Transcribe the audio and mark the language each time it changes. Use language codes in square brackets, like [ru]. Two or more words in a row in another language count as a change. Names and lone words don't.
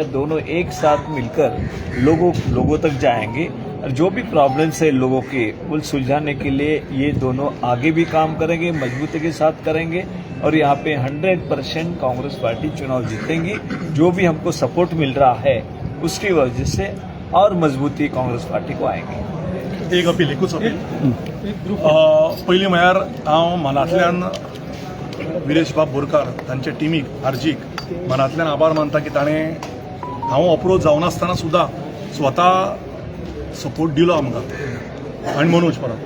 [hi] दोनों एक साथ मिलकर लोगों तक जाएंगे और जो भी प्रॉब्लम्स है लोगों के वो सुलझाने के लिए ये दोनों आगे भी काम करेंगे, मजबूती के साथ करेंगे और यहाँ पे 100% कांग्रेस पार्टी चुनाव जीतेंगी. जो भी हमको सपोर्ट मिल रहा है उसकी वजह से और मजबूती कांग्रेस पार्टी को आएंगी. एक [kok] अपील, एकूच अपील. पयलीं म्हळ्यार हांव मनांतल्यान विरेश बाब बोरकार तांचे टिमीक आर्जीक मनांतल्यान आभार मानता की ताणें हांव अप्रोच जावनासतना सुद्दां स्वता सपोर्ट दिलो आमकां आनी मनोज परब.